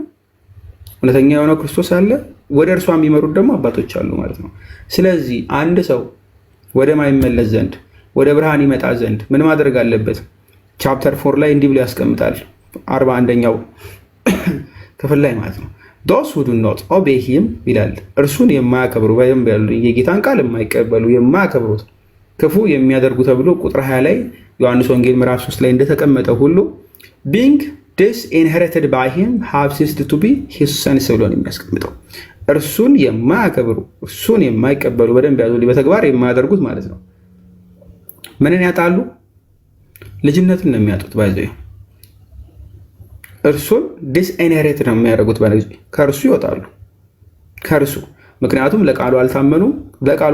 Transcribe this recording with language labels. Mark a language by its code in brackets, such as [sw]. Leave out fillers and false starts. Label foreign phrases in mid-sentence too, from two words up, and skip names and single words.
[am] እውነተኛ የሆነው ክርስቶስ አለ። ወደ እርሷ የሚመሩት ደግሞ አባቶች አሉ ማለት ነው። ስለዚህ አንድ ሰው ወደ ማይመለስ ዘንድ ወደ ብርሃን ይመጣ ዘንድ ምን ማድረግ አለበት? ቻፕተር 4 ላይ እንዲህ ብሎ ያስቀምጣል። 41ኛው ክፍል ላይ ማለት ነው [en] those who do not obey him [am] ይላል። እርሱን የማያከብሩ ወይም የጌታን ቃል የማይቀበሉ የማያከብሩት ክፉ የሚያደርጉ ተብሎ ቁጥር 20 ላይ ዮሐንስ ወንጌል ምዕራፍ 3 ላይ እንደተቀመጠ ሁሉ [en] being disinherited by him have ceased to be his sons [am] ብሎ ነው የሚያስቀምጠው። እርሱን የማያከብሩ እርሱን የማይቀበሉ በደንብ ያዙ፣ በተግባር የማያደርጉት ማለት ነው ምንን ያጣሉ? ልጅነትን ነው የሚያጡት። ባይዘው እርሱን ዲስኢንሄሪት ነው የሚያደርጉት። ከእርሱ ይወጣሉ ከእርሱ ምክንያቱም ለቃሉ አልታመኑ። ለቃሉ